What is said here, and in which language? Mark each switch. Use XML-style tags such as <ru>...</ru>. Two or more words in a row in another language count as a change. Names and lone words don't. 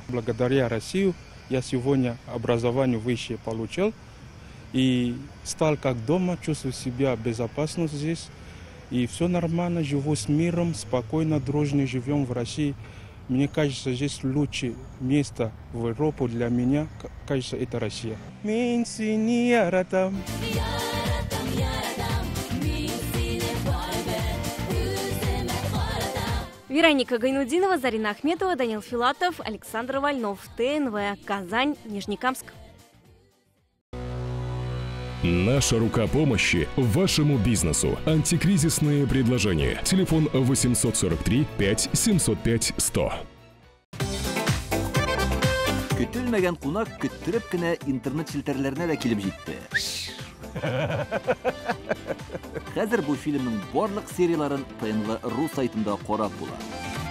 <ru>Благодаря России я сегодня образование высшее получил и стал как дома, чувствую себя безопасно здесь. И все нормально, живу с миром, спокойно, дружно живем в России. Мне кажется, здесь лучшее место в Европе для меня, кажется, это Россия. Вероника Гайнудинова, Зарина Ахметова, Данил Филатов, Александр Вольнов, ТНВ, Казань, Нижнекамск. Наша рука помощи вашему бизнесу. Антикризисные предложения. Телефон 843 5 705 100.</ru> <tt>Көтелмәгән кунак көттүреп кенә интернет челтәрләренә дә килеп җитте. Хәзер бу фильмның барлык серияларын ТНВ.ру сайтында карап була.</tt>